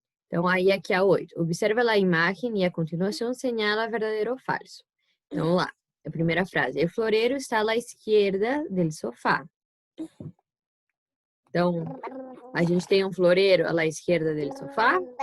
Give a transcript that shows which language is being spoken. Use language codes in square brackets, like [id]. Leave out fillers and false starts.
[pt] Então, aí aqui a 8. Observa a imagem e a continuação señala verdadeiro ou falso. Então, vamos lá. A primeira frase. [es] El florero está à la izquierda del sofá. [pt] Então, a gente tem um floreiro à [es] la izquierda del sofá.